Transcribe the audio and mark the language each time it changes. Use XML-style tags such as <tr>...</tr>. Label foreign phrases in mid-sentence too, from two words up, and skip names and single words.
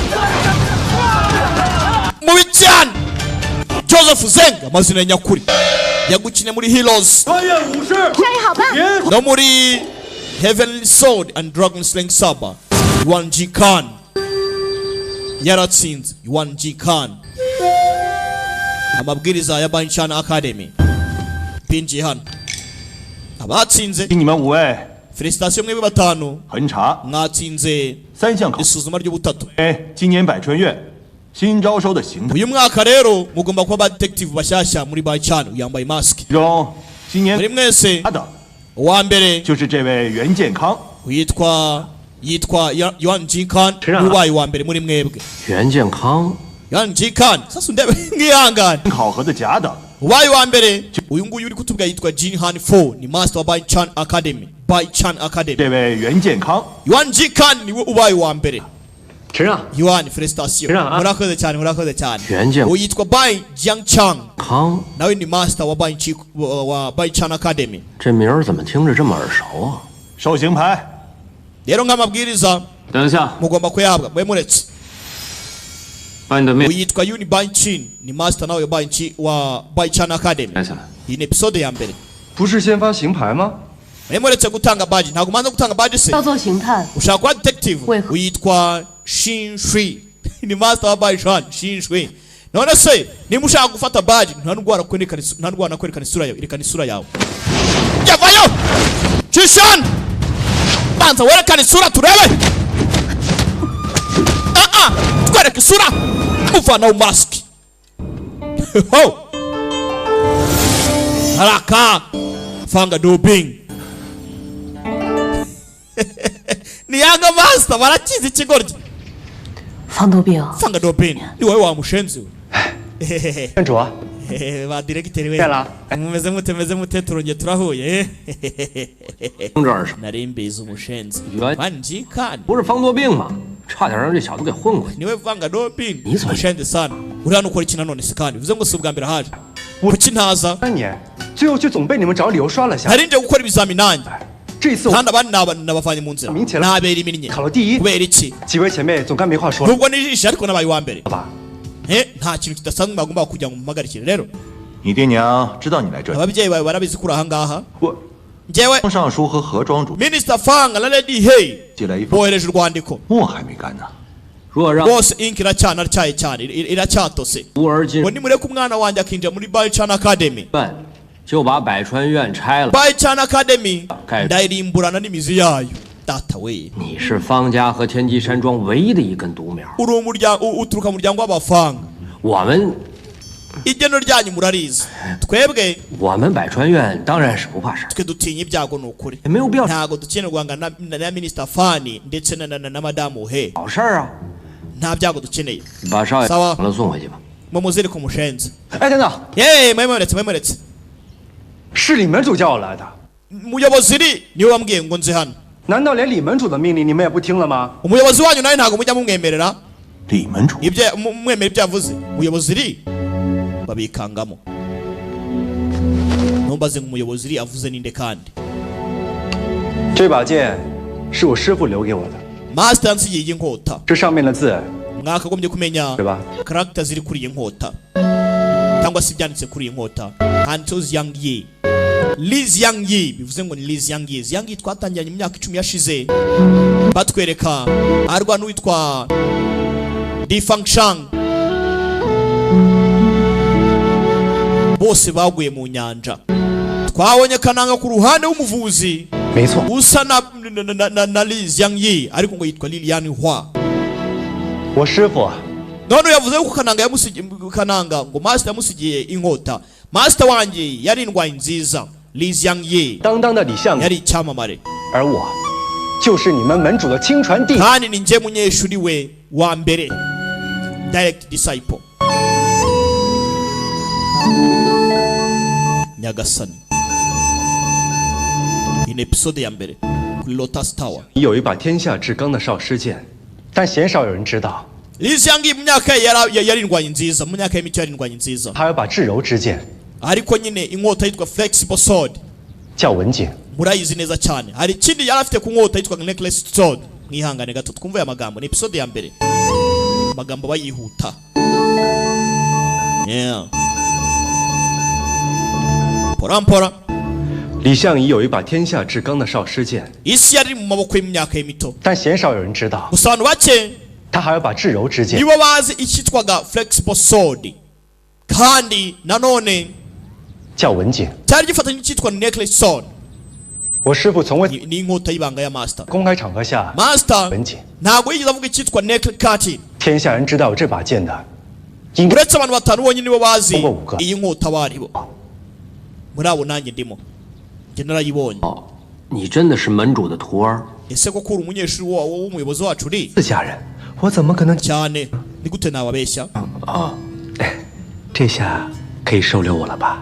<rw>mubi cyane Joseph Zenga amazina ya nyakuri yagukinye muri Heroes no muri Heavenly Sword and Dragon Slaying Saber Yuan Ji Khan yaratsinze Yuan Ji Khan amabwiriza ya Bachan Academy pinji hano abatsinze</rw> <zh>请你们5位</zh> <rw>felicitation mwe batanu</rw> <zh>恒茶</zh> <rw>mwatsinze</rw> <zh>3项考</zh> <rw>isuzuma ry'ubutatu</rw> <zh>今年百春院新招收的刑探，</zh> <rw>uyu mwaka rero mugomba kuba detective bashyashya muri Bachan yambaye mask</rw> <zh>其中今年</zh> <rw>muri mwese</rw> <zh>他的</zh> <rw>uwa mbere</rw> <zh>就是这位袁健康。</zh> <rw>yitwa Yuan Ji Khan Shira. ubaye uwa mbere muri mwebwe</rw> <zh>袁健康</zh> <rw>Yuan Ji Khan sasa ndebe ngihangane</rw> <zh>考核的甲等，</zh> <rw>ubaye uwa mbere uyu nguyu uri kutubwira yitwa Jin Han 4 ni master wa Bachan Academy</rw> <zh>这位袁健康</zh> <rw>Yuan Ji Khan niwe ubaye uwa mbere</rw> <zh>承让</zh> <rw>Yuan felicitation Shira, ah. murakoze cyane murakoze cyane Yuan uyu yitwa Bai Jiangchang</rw> <zh>康，</zh> <rw>nawe ni master wa Bachan Academy</rw> <zh>这名儿怎么听着这么耳熟啊？受刑牌，</zh> <rw>rero nk'amabwiriza</rw> <zh>等一下，</zh> <rw>mugomba kuyahabwa mwe muretse</rw> <zh>把你的命</zh> <rw>uyitwa Yuni Baichin ni master nawe wa Bachan Academy</rw> <zh>拿下来。</zh> <rw>iyi ni episode ya mbere</rw> <zh>不是先发刑牌吗？</zh> <rw>mwe muretse gutanga badge ntabwo umanza gutanga badge se</rw> <zh>要做刑探，</zh> <rw>ushaka kuba detective Weho. uyitwa Shin Shui ni master wa Bachan Shin Shui none se niba ushaka gufata badge nta ndwara kwerekana isura yawe irekana isura yawe yavayo Chishan banza werekana isura turebe twereke isura muvanaho mask ho haraka fanga doping ni yanga master barakiza ikigoryi</rw> <zh>方豆饼，</zh> <rw>fanga doping ni wowe wamushenzi we</rw> <zh>店主，</zh> <rw>ba directeur we</rw> <zh>变了。</zh> <rw>mumeze mute turongeye turahuye</rw> <zh>听着耳熟，</zh> <rw>nari mbizi umushenzi Yuan- Yuan Ji Khan</rw> <zh>不是方多病吗？差点让这小子给混过去。</zh> <rw>niwe vanga doping Ni zo- umushenzi sana uri hano ukora iki nanone se kandi bivuze ngo si ubwa mbere haje kuki ntaza</rw> <zh>3 年，最后却总被你们找理由刷了下。</zh> <rw>hari nje gukora ibizami nanjye</rw> <zh>这次我</zh> <rw>kandi abandi nabavanye mu nzira Minsi- ntabera iminnye</rw> <zh>考了第一，</zh> <rw>kubera iki</rw> <zh>几位前辈总该没话说了</zh> <rw>nubwo nijishe ariko nabaye uwa mbere</rw> <zh>吧？</zh> <rw>nta kintu kidasanzwe bagomba kugira ngo mumpagarikire rero</rw> <zh>你爹娘知道你来这里，</zh> <rw>ababyeyi bawe barabizi ko uri ahangaha</rw> <zh>我</zh> <rw>njyewe</rw> <zh>方尚书和何庄主</zh> <rw>minisita fanga na lady hey</rw> <zh>寄来一封，</zh> <rw>bohereje urwandiko</rw> <zh>墨还没干呢。若让</zh> <rw>rwose ink iracyatose iracyatose</rw> <zh>无儿进</zh> <rw>ngo nimureke umwana wanjye akinjira muri Bachan Academy</rw> <zh>院，就把百川院拆了。</zh> <rw>Bachan Academy</rw> <zh>盖</zh> <rw>ndayirimburana n'imizi yayo data we</rw> <zh>你是方家和天机山庄唯一的一根独苗，</zh> <rw>uri uturuka mu muryango w'abafanga</rw> <zh>我们</zh> <rw>igeno ryanyu murarizi twebwe</rw> <zh>我们百川院当然是不怕事儿，</zh> <rw>twe dutinya ibyago ni ukuri</rw> <zh>也没有必要</zh> <rw>ntago dukeneye guhangana na minisita fani ndetse na madamu he</rw> <zh>找事儿啊。</zh> <rw>nta byago dukeneye</rw> <zh>把少爷</zh> <rw>Sawa</rw> <zh>了送回去吧。</zh> <rw>mumuzirike umushenzi</rw> <zh>哎，等等， yeee mwemuretse 是李门主叫我来的，</zh> <rw>umuyobozi iri niwe wambwiye ngo nze hano</rw> <zh>难道连李门主的命令你们也不听了吗？</zh> <rw>umuyobozi wanyu nawe ntabwo mujya mumwemerera</rw> <zh>李门主，</zh> <rw>mwemera ibyo yavuze umuyobozi iri babikangamo ntumbaze ngo umuyobozi iri avuze ninde kandi</rw> <zh>这把剑是我师傅留给我的，</zh> <rw>master yansigiye iyi nkota</rw> <zh>这上面的字</zh> <rw>mwakagombye kumenya</rw> <zh>对吧？</zh> <rw>karagita ziri kuri iyi nkota cyangwa se ibyanditse kuri iyi nkota handitseho Zhang Yi Liz Yang Yi bivuze ngo ni Liz Yang Yi Zhang Yi twatangiranye mu myaka 10 yashize batwereka arwa n'uwitwa Di Fangshang bose baguye mu nyanja twabonye kananga ku ruhande w'umuvuzi</rw> <zh>没错，</zh> <rw>usa na Liz Yang Yi ariko ngo yitwa Lilian Hua</rw> <zh>我师傅</zh> <rw>none yavuze ko kananga ngo master yamusigiye inkota master wanjye yari indwanyi nziza Liz Yang Yi</rw> <zh>当当的李相公，</zh> <rw>yari icyamamare</rw> <zh>而我就是你们门主的亲传弟子。</zh> <rw>kandi ni njye munyeshuri we wa mbere</rw> <en>direct disciple</en> <rw>nyagasani iyi ni episode ya mbere kuri Lotus Tower</rw> <zh>你有一把天下至刚的少师剑，但鲜少有人知道，</zh> <rw>Li Xiangyi mu myaka yari indwanyi nziza, mu myaka y'imicyo yari indwanyi nziza. 他有把至柔之剑 ariko nyine inkota yitwa</rw> <en>flexible sword</en> <rw>叫文景， murayizi neza cyane. Hari ikindi yari afite ku nkota yitwa</rw> <en>necklace sword.</en> <rw>Mwihangane gato twumve aya magambo, ni episode ya mbere, magambo bayihuta. Yeah. Porampora</rw> <zh>李相夷有一把天下至刚的少师剑，</zh> <rw>isi yari mu maboko y'imyaka y'imito,</rw> <zh>但鲜少有人知道</zh> <rw>gusa abantu bake</rw> <zh>他还有把至柔之剑</zh> <rw>nibo bazi icyitwaga</rw> <en>flexible sword,</en> <rw>kandi nanone</rw> <zh>叫文景。</zh> <rw>cyari gifatanye n'icyitwa</rw> <en>necklace sword.</en> <zh>我师父从未</zh> <rw>ni inkota y'ibanga ya master.</rw> <zh>公开场合下</zh> <rw>master</rw> <zh>文景，</zh> <rw>ntabwo yigeze avuga icyitwa</rw> <en>necklace cutting.</en> <zh>天下人知道有这把剑的，应该</zh> <rw>uretse abantu batanu bonyine nibo bazi Ubwo iyi nkota baribo. muri abo nanjye ndimo, njye narayibonye.</rw> <zh>你真的是门主的徒儿？</zh> <rw>ese koko uri umunyeshuri w'umuyobozi wacu uri?</rw> <zh>自家人，我怎么可能？</zh> <rw>cyane ni gute nababeshya?</rw> <zh>这下可以收留我了吧？</zh>